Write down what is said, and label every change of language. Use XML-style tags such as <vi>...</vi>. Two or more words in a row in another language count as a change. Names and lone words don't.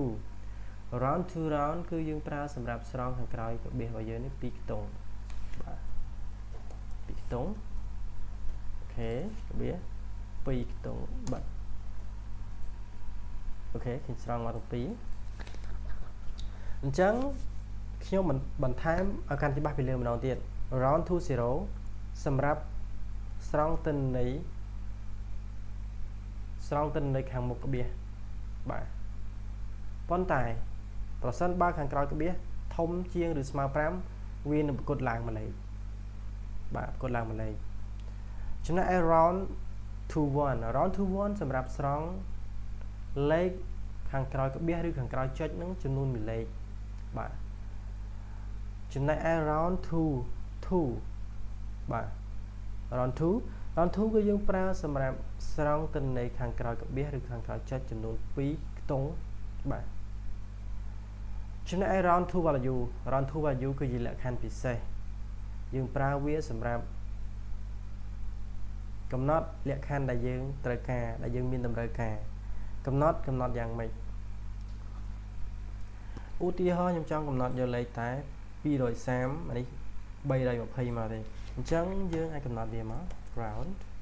<km>2 គឺយើងប្រើសម្រាប់ស្រង់ខាងក្រោយក្បៀសរបស់យើងនេះ2ខ្ទង់បាទ2ខ្ទង់អូខេក្បៀស2ខ្ទង់បាទអូខេខ្ញុំស្រង់មកទាំងពីរអញ្ចឹងខ្ញុំបន្ថែមឲ្យកាន់ច្បាស់ពីលើម្ដងទៀត</km> <en>round to 0</en> <km>សម្រាប់ស្រង់ទិន្នន័ យខាងមុខក្បៀសបាទប៉ុន្តែប្រសិនបើខាងក្រោយក្បៀសធំជាងឬស្មើ5វានឹងប្រកួតឡើងមួយលេខបាទប្រកួតឡើងមួយលេខចំណែក</km> <en>round to 1</en> <km>សម្រាប់ស្រង់លេខខាងក្រោយក្បៀសឬខាងក្រោយចុចនឹងចំនួន1លេខបាទចំណែក</km> <en>round to</en> <km>2 បាទ round 2គឺយើងប្រើសម្រាប់ស្រង់ទិន្នន័យខាងក្រោយក្បៀសឬខាងក្រោយចុចចំនួន2ខ្ទង់បាទចំណែក</km> <en>round to value</en> <km>គឺជាលក្ខខណ្ឌពិសេសយើងប្រើវាសម្រាប់ កំណត់លក្ខខណ្ឌដែលយើងត្រូវការដែលយើងមានតម្រូវការកំណត់យ៉ាងម៉េចឧទាហរណ៍ខ្ញុំចង់កំណត់យកលេខតែ230អានេះ320មកទេអញ្ចឹងយើងអាចកំណត់វាមក round</km>